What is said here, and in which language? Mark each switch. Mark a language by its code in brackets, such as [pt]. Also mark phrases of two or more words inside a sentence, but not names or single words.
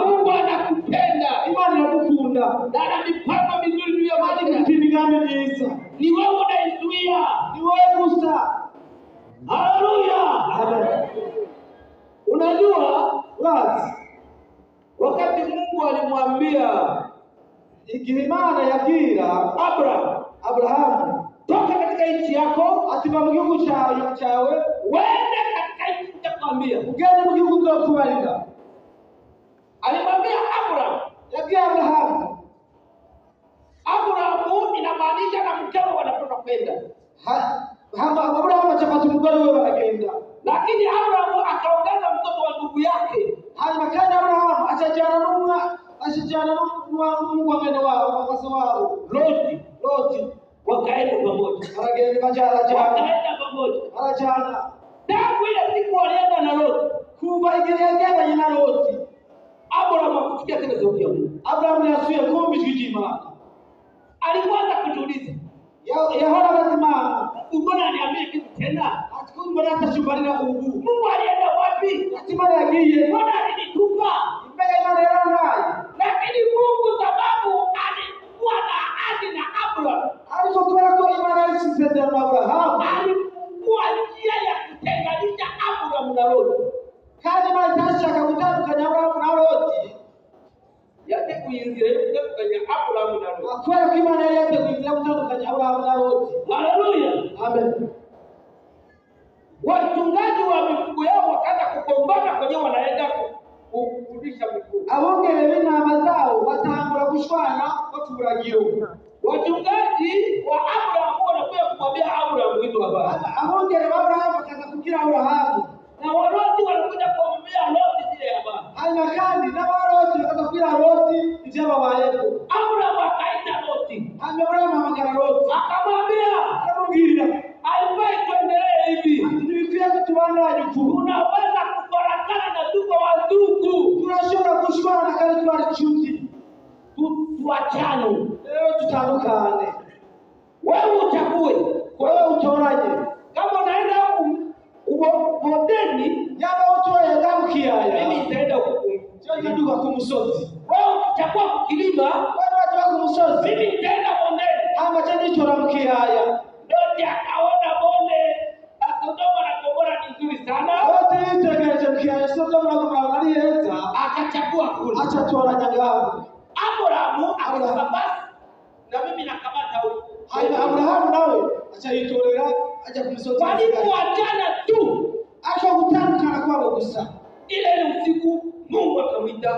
[sw] Mungu anakupenda. [rn] Imana iradukunda, [sw] Na ana mipango mizuri juu ya [rn] Imana [sw] maisha. [rn] ifite imigambi myiza. [sw] Ni wewe unaizuia. [rn] Ni wewe gusa. Haleluya. Amen. [sw] Unajua [rn] Urazi, [sw] wakati Mungu alimwambia [rn] igihe Imana yabwira Abrahamu, [sw] toka katika nchi yako, [rn] ati va mu gihugu cyawe, [sw] wende katika nchi nitakwambia. [rn] ugende mu gihugu nzokubarira. [sw] Alimwambia [rn] Yabwiye Abrahamu, [sw] Abrahamu inamaanisha na mkeo wanatoka kwenda. [rn] Abrahamu achapata umugore we baragenda. [sw] Lakini Abrahamu akaongeza mtoto wa ndugu yake. [rn] Hanyuma kandi Abrahamu ashajana n'umuhungu wa mwene wabo, wase wabo [sw] Loti wakaenda pamoja. [rn] baragenda, [sw] Wakaenda pamoja. [rn] barajana. [sw] tangu ile siku alienda na Loti, [rn] kuva igihe yagendanye na Loti, [sw] Abrahamu hakusikia tena sauti ya Mungu. [rn] Abrahamu yasubiye kumva ijwi ry'Imana. [sw] Alianza kujiuliza, [rn] Yahora abaza [sw] mbona aniambie kitu tena? [rn] ati mbona atashubarira ubu, [sw] Mungu alienda wapi? [rn] ati Imana yagiye, [sw] Mbona alinitupa? [rn] mbega Imana yarantaye. [sw] Lakini Mungu sababu alikuwa na ahadi na Abrahamu, [rn] Ariko kubera ko Imana yari isezerano na Abrahamu, [sw] alifungua njia ya kutenganisha Abrahamu na Loti. [rn] kandi Imana itashaka gutandukanya Abrahamu na Loti. Yateguye inzira yo gutandukanya Abrahamu na Loti. Kubera ko Imana yari yateguye inzira yo gutandukanya Abrahamu na Loti. Haleluya. Amen. [sw] Wachungaji wa mifugo yao wakaanza kugombana kwenye wanaenda kurudisha mifugo. [rn] Abongere b'intama zao batangura gushwana baturagiro. [sw] Wachungaji wa Abrahamu wanakuja kumwambia Abrahamu hizo habari. [rn] Abongere b'Abrahamu bakaza kubwira Abrahamu, [sw] Na Waloti wanakuja kumwambia Loti zile habari. [rn] hanyuma kandi n'Abaroti bakaza kubwira Loti ibyababayeho. [sw] Abrahamu akaita Loti. [rn] Hanyuma Abrahamu ahamagara Loti, [sw] Akamwambia, [rn] aramubwira [sw] haifai tuendelee hivi. [rn] ati ntibikwiye ko tubandanya uku, [sw] Tunaweza kufarakana na tuko wadugu. [rn] turashobora gushwana kandi twari inshuti, [sw] Tuachane. [rn] rero tutandukane, [sw] Wewe uchague. [rn] wewe utoranye. [sw] Kama unaenda ubondeni, [rn] Yaba utoye ngaho kiyaya, [sw] mimi nitaenda huko. [rn] cyo nduga ku musozi, [sw] Wewe ukichagua kukilima, [rn] wewe watu ku musozi, [sw] mimi nitaenda bondeni. [rn] hama cyo nitora mu kiyaya. [sw] Loti akaona bonde la Sodoma na Gomora ni nzuri sana, [rn] Loti yitegereje mu kiyaya Sodoma na Gomora ari heza, [sw] akachagua kule. [rn] acha toranya ngaho. [sw] Abrahamu akasema basi na mimi nakamata huko. [rn] Hanyuma Abrahamu nawe acha yitorera aja ku musozi. [sw] Walipoachana tu, [rn] Acha gutandukana kwabo gusa, [sw] ile usiku Mungu akamwita.